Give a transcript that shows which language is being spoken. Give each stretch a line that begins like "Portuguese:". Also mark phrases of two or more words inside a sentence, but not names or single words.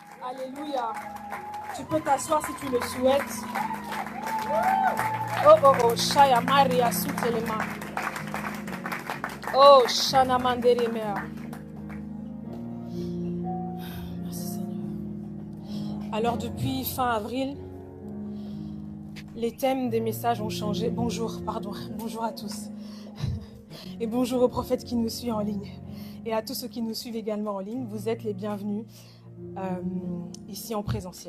French: Alléluia. Tu peux t'asseoir si tu le souhaites. Oh, oh, oh. Shaya Maria Sutelema. Oh, Shana Manderemea. Merci Seigneur. Alors depuis fin avril, les thèmes des messages ont changé. Bonjour à tous. Et bonjour aux prophètes qui nous suivent en ligne. Et à tous ceux qui nous suivent également en ligne, vous êtes les bienvenus ici en présentiel.